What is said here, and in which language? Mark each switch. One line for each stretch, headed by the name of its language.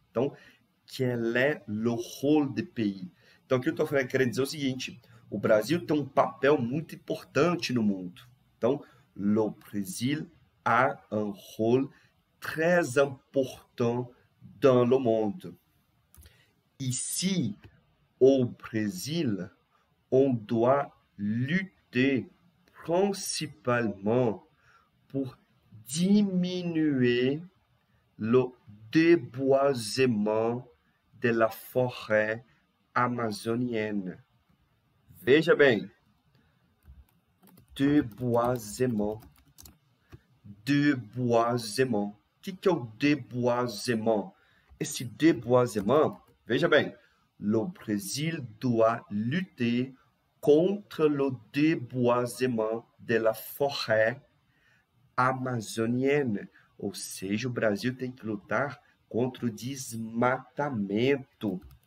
French: Então, quel est le rôle des pays?
Portuguese: Então, aqui eu estou querendo dizer o seguinte, o Brasil tem um papel muito importante no mundo.
French: Então, le Brésil a un rôle très important dans le monde. Ici, au Brésil, on doit lutter principalement pour diminuer le déboisement de la forêt amazonienne.
Portuguese: Veja bem, déboisement. Déboisement. O que é o déboisement?
French: Esse déboisement,
Portuguese: veja bem,
French: le Brésil doit lutter contre le déboisement de la forêt amazonienne.
Portuguese: Ou seja, o Brasil tem que lutar contra o desmatamento.